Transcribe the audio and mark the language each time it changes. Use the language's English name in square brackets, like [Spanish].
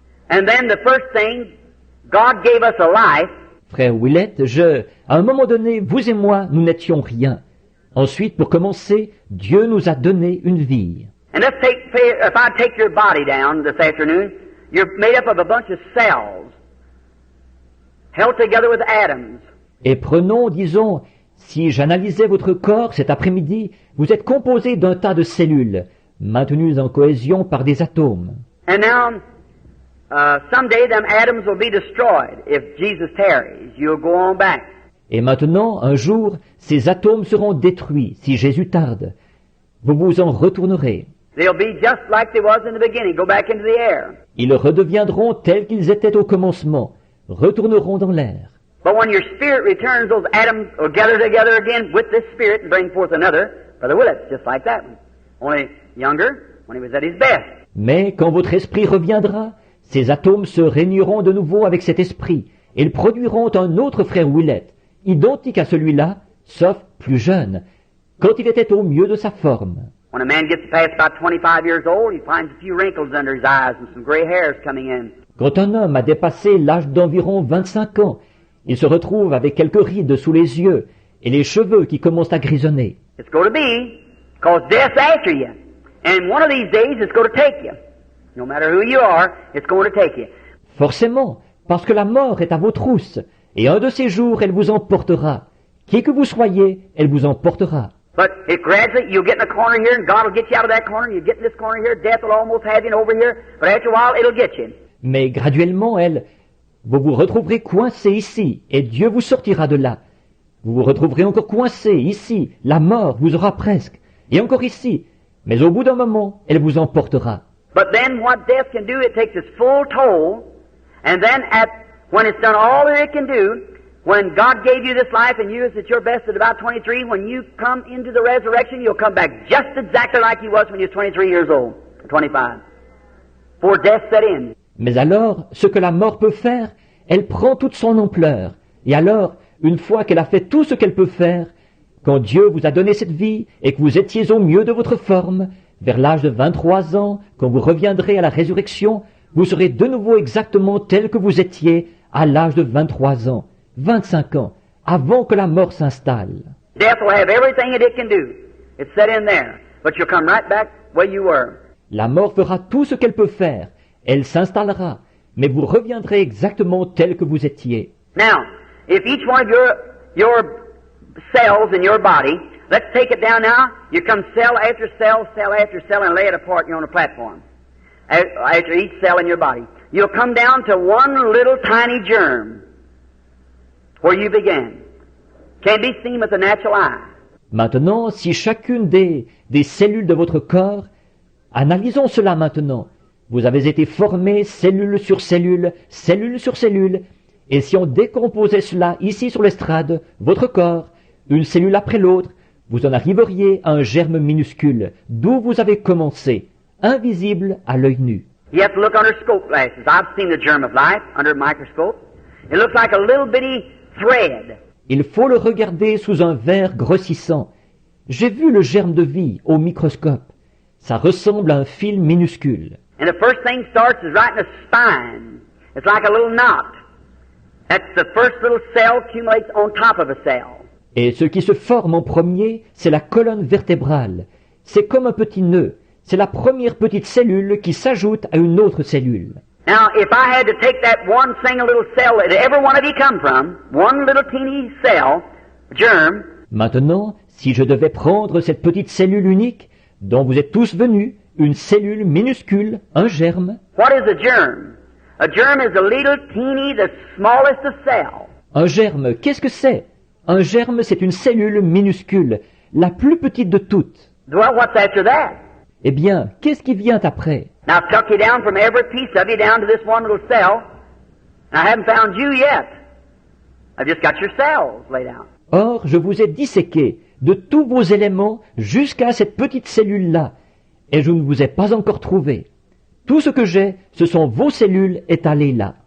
[English] And then the first thing, God gave us a life. [French] Frère Willett, à un moment donné, vous et moi, nous n'étions rien. Ensuite, pour commencer, Dieu nous a donné une vie. [English] And if I take your body down this afternoon, you're made up of a bunch of cells, held together with atoms. [French] Et prenons, disons, si j'analysais votre corps cet après-midi, vous êtes composé d'un tas de cellules, maintenues en cohésion par des atomes. [English] And now, someday them atoms will be destroyed. If Jesus tarries, you'll go on back. [French] Et maintenant, un jour, ces atomes seront détruits si Jésus tarde. Vous vous en retournerez. [English] They'll be just like they was in the beginning, go back into the air. [French] Ils redeviendront tels qu'ils étaient au commencement, retourneront dans l'air. [English] But when your spirit returns, those atoms will gather together again with this spirit and bring forth another. Brother Willett, just like that one. Only younger, when he was at his best. [French] Mais quand votre esprit reviendra, ces atomes se réuniront de nouveau avec cet esprit, et ils produiront un autre frère Willett, identique à celui-là, sauf plus jeune, quand il était au mieux de sa forme. [English] When a man gets past about 25 years old, he finds a few wrinkles under his eyes and some gray hairs coming in. [French] Quand un homme a dépassé l'âge d'environ 25 ans, il se retrouve avec quelques rides sous les yeux et les cheveux qui commencent à grisonner. [English] It's going to be, because death's after you. And one of these days it's going to take you. No matter who you are, it's going to take you. [French] Forcément, parce que la mort est à vos trousses, et un de ces jours elle vous emportera. Qui que vous soyez, elle vous emportera. [English] But if gradually you'll get in a corner here and God will get you out of that corner, and you get in this corner here, death will almost have you and over here, but after a while it'll get you. [French] Mais graduellement, vous vous retrouverez coincé ici, et Dieu vous sortira de là. Vous vous retrouverez encore coincé ici, la mort vous aura presque, et encore ici, mais au bout d'un moment, elle vous emportera. [English] But then what death can do, it takes its full toll, and then when it's done all that it can do, when God gave you this life and you is at your best at about 23, when you come into the resurrection, you'll come back just exactly like you was when you was 23 years old, or 25, before death set in. [French] Mais alors, ce que la mort peut faire, elle prend toute son ampleur. Et alors, une fois qu'elle a fait tout ce qu'elle peut faire, quand Dieu vous a donné cette vie et que vous étiez au mieux de votre forme, vers l'âge de 23 ans, quand vous reviendrez à la résurrection, vous serez de nouveau exactement tel que vous étiez à l'âge de 23 ans, 25 ans, avant que la mort s'installe. [English] Death will have everything that it can do. It's set in there. But you'll come right back where you were. [French] La mort fera tout ce qu'elle peut faire. Elle s'installera, mais vous reviendrez exactement tel que vous étiez. [English] Now, if each one of your cells in your body, let's take it down now, you come cell after cell, cell after cell, and lay it apart on a platform. After each cell in your body. You'll come down to one little tiny germ, where you began. Can't be seen with the natural eye. [French] Maintenant, si chacune des cellules de votre corps, analysons cela maintenant. Vous avez été formés cellule sur cellule, cellule sur cellule, et si on décomposait cela ici sur l'estrade, votre corps, une cellule après l'autre, vous en arriveriez à un germe minuscule, d'où vous avez commencé, invisible à l'œil nu. [English] You have to look under scope glasses. I've seen the germ of life under a microscope. It looks like a little bitty thread. [French] Il faut le regarder sous un verre grossissant. J'ai vu le germe de vie au microscope. Ça ressemble à un fil minuscule. [English] And the first thing starts is right in the spine. It's like a little knot. That's the first little cell accumulates on top of a cell. [French] Et ce qui se forme en premier, c'est la colonne vertébrale. C'est comme un petit nœud. C'est la première petite cellule qui s'ajoute à une autre cellule. [English] Now, if I had to take that one single little cell that every one of you come from, one little teeny cell, germ. [French] Maintenant, si je devais prendre cette petite cellule unique, dont vous êtes tous venus, une cellule minuscule, un germe. [English] What is a germ? A germ is a little teeny, the smallest of cells. [French] Un germe, qu'est-ce que c'est? Un germe, c'est une cellule minuscule, la plus petite de toutes. [English] Well, what's after that? [French] Eh bien, qu'est-ce qui vient après? [English] Now, I've tucked you down from every piece of you down to this one little cell. And I haven't found you yet. I've just got your cells laid out. [French] Or, je vous ai disséqué de tous vos éléments jusqu'à cette petite cellule-là, et je ne vous ai pas encore trouvé. Tout ce que j'ai, ce sont vos cellules étalées là.